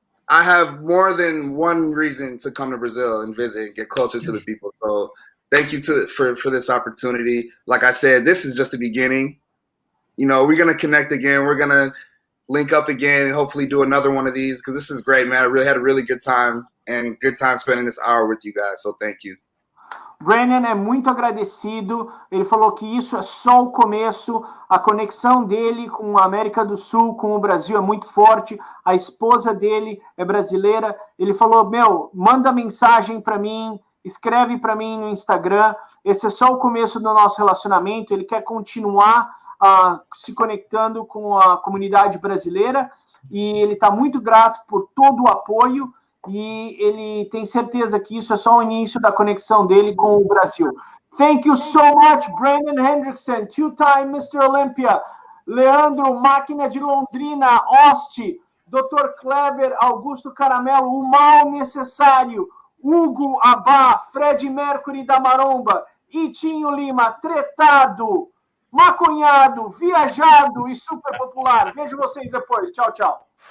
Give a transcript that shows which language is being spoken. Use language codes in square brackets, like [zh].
[en] I have more than one reason to come to Brazil and visit and get closer to the people. So thank you for this opportunity. Like I said, this is just the beginning. You know, we're going to connect again. We're going to link up again and hopefully do another one of these because this is great, man. I really had a really good time and good time spending this hour with you guys. So thank you. [pt] Brennan é muito agradecido, ele falou que isso é só o começo, a conexão dele com a América do Sul, com o Brasil é muito forte, a esposa dele é brasileira, ele falou, manda mensagem para mim, escreve para mim no Instagram, esse é só o começo do nosso relacionamento, ele quer continuar se conectando com a comunidade brasileira e ele está muito grato por todo o apoio e ele tem certeza que isso é só o início da conexão dele com o Brasil. [en] Thank you so much, Brandon Hendrickson, two-time Mr. Olympia, Leandro, Máquina de Londrina, Oste, Dr. [pt] Kleber, Augusto Caramelo, o mal necessário, Hugo Abá, Fred Mercury da Maromba, Itinho Lima, tretado, maconhado, viajado e super popular. Vejo vocês depois. Tchau, tchau.